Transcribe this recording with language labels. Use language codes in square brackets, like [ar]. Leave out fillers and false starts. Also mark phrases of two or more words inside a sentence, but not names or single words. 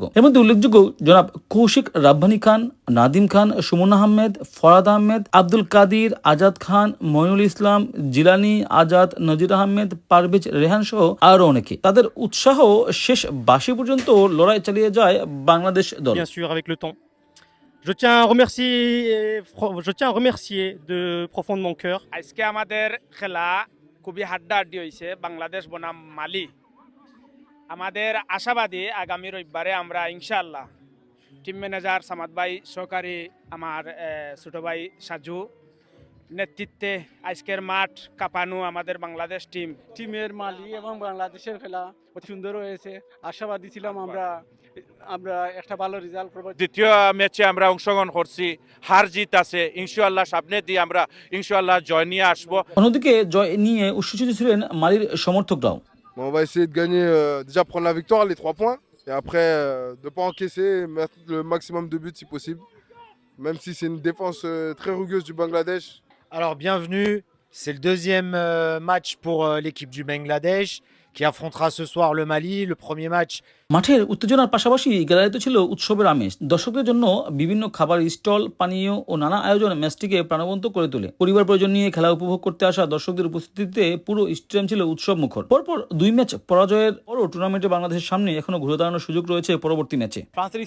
[bn] এর মধ্যে উল্লেখযোগ্য জনাব কৌশিক রাব্বানী খান, নাদিম খান, সুমন আহমেদ, ফরাদ আহমেদ, আব্দুল কাদির, আজাদ খান, মইনুল ইসলাম, জিলানি, আজাদ, নজির আহমেদ, পারভেজ রেহান সহ আরো অনেকে। তাদের উৎসাহ শেষ বাঁশি পর্যন্ত লড়াই চালিয়ে যায় বাংলাদেশ দল। [fr] Bien sûr, avec le temps. Je tiens à remercier de profond de mon cœur. [bn] আজকে আমাদের খেলা খুবই হাড্ডাহাড্ডি হয়েছে, বাংলাদেশ বনাম মালি। আমাদের আশাবাদী আগামী রবিবারে আমরা ইনশাআল্লাহ টিম ম্যানেজার সামাদ ভাই, সহকারী আমার ছোট ভাই সাজু নেতৃত্বে আজকের মাঠ কাঁপানো আমাদের বাংলাদেশ টিমের মালি এবং বাংলাদেশের খেলা অতি সুন্দর হয়েছে। আশাবাদী ছিলাম আমরা একটা ভালো রেজাল্ট করব। দ্বিতীয় ম্যাচে আমরা অংশগ্রহণ করছি, হার জিত আছে, ইনশাআল্লাহ সামনে দিয়ে আমরা ইনশাআল্লাহ জয় নিয়ে আসবো। অন্যদিকে জয় নিয়ে উচ্ছ্বসিত ছিলেন মালির সমর্থকরাও। [fr] On va essayer de gagner, déjà prendre la victoire, les 3 points, et après de ne pas encaisser, mettre le maximum de buts si possible, même si c'est une défense très rugueuse du Bangladesh. Alors bienvenue, c'est le deuxième match pour l'équipe du Bangladesh qui affrontera ce soir le Mali, le premier match. [bn] মাঠের উত্তেজনার পাশাপাশি গ্যালারিতে ছিল উৎসবের আমেজ। দর্শকদের জন্য বিভিন্ন খাবার স্টল, পানীয় ও নানা আয়োজন ম্যাচটিকে প্রাণবন্ত করে তোলে। পরিবার পরিজন নিয়ে খেলা উপভোগ করতে আসা দর্শকদের উপস্থিতিতে পুরো স্টেডিয়াম ছিল উৎসব মুখর। পরপর 2 ম্যাচ পরাজয়ের পরও টুর্নামেন্টে বাংলাদেশের সামনে এখনো ঘুরে দাঁড়ানোর সুযোগ রয়েছে পরবর্তী ম্যাচে।